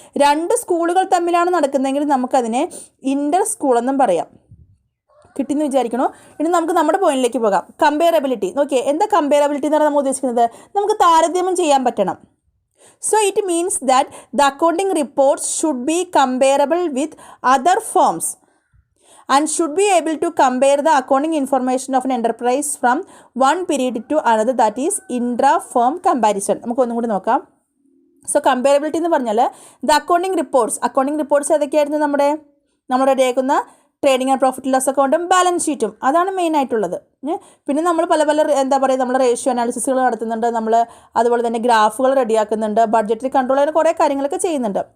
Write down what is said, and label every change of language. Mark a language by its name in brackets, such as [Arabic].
[Malayalam] 2 സ്കൂളുകൾ തമ്മിലാണ് നടക്കുന്നതെങ്കിൽ നമുക്കതിനെ ഇൻ്റർ സ്കൂൾ എന്നും പറയാം. കിട്ടിയെന്ന് വിചാരിക്കണോ? ഇനി നമുക്ക് നമ്മുടെ പോയിന്റിലേക്ക് പോകാം. കമ്പയറബിലിറ്റി. നോക്കിയേ, എന്താ കമ്പയറബിലിറ്റി എന്ന് പറഞ്ഞാൽ നമ്മൾ ഉദ്ദേശിക്കുന്നത്? നമുക്ക് താരതമ്യം ചെയ്യാൻ പറ്റണം. [English] So it means that the accounting reports should be comparable with other firms and should be able to compare the accounting information of an enterprise from one period to another, that is intra-firm comparison. [Malayalam] നമുക്ക് ഒന്നും കൂടി നോക്കാം. So comparability എന്ന് പറഞ്ഞാൽ the accounting reports ഏതൊക്കെയായിരുന്നു? നമ്മൾ റെഡിയാക്കുന്ന trading and profit loss അക്കൗണ്ടും balance ഷീറ്റും, അതാണ് മെയിൻ ആയിട്ടുള്ളത്. പിന്നെ നമ്മൾ പല നമ്മൾ റേഷ്യോ അനാലിസിസുകൾ നടത്തുന്നുണ്ട്, നമ്മൾ അതുപോലെ തന്നെ ഗ്രാഫുകൾ റെഡിയാക്കുന്നുണ്ട്, ബഡ്ജറ്ററി കൺട്രോൾ, അങ്ങനെ കുറേ കാര്യങ്ങളൊക്കെ ചെയ്യുന്നുണ്ട്.